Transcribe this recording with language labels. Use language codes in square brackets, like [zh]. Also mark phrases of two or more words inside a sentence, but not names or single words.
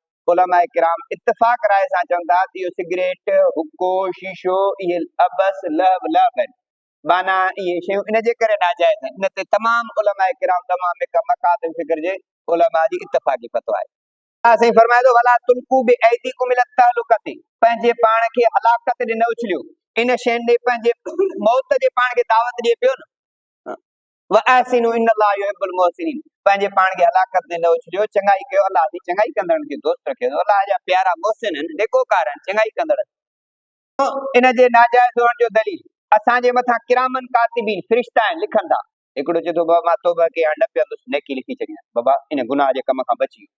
[sd] उलमा किराम इत्तिफ़ाक़ राय सां चवनि था त इहो सिगरेट, हुको, शीशो, इहे अबस, लहव लव आहिनि, माना इहे शयूं इन जे करे नाजाइज़ आहिनि। इन ते तमामु उलमा किराम, तमामु मकातिब फ़िक्र जे उलमा जी इत्तिफ़ाक़ी फ़तवा आहे। साईं फरमाए थो [ar] ولا تلقوا بأيديكم إلى التهلكة, [sd] पंहिंजे पाण खे हलाकत ॾे न उछलियो, इन शयुनि ॾे पंहिंजे मौत जे पाण खे दावत ॾिए पियो न। [ar] وأحسنوا إن الله يحب المحسنين, [sd] पंहिंजे पाण खे हलाकत ॾे न उछलियो, चङाई कयो, अल्लाह जी चङाई कंदड़नि खे दोस्त रखे थो। अल्लाह जा प्यारा मुहसिन आहिनि, नेकोकार आहिनि, चङाई कंदड़। इन जे नाजाइज़ हुअण जो दलील असांजे मथां [ar] كراما كاتبين, [sd] फ़रिश्ता आहिनि, लिखनि था। हिकिड़ो चए थो बाबा मां तौबा कई हाणे न पीअंदुसि, नेकी लिखी छॾियां, बाबा इन गुनाह जे कम खां बची वियो।